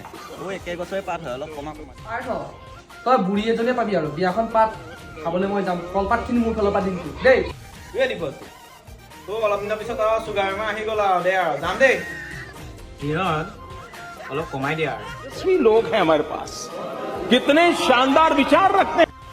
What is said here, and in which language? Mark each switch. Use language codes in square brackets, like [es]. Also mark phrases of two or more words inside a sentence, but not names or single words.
[as] অ' একে গছৰে পাত হয়, অলপ কমা কমা। তই বুঢ়ী এজনীয়ে পাবি আৰু বিয়াখন পাত খাবলৈ মই যাম। কলপাতখিনি মোৰ ফালৰ পৰা দিম তোক দেই। এই দিবস তোৰ অলপ দিনৰ পিছত আৰু চুগাৰ বেমাৰ আহি গ'ল আৰু দে আৰু যাম দেই। অলপ কমাই দিয়া আৰু। [hi] लोग हैं हमारे पास कितने शानदार विचार रखते हैं।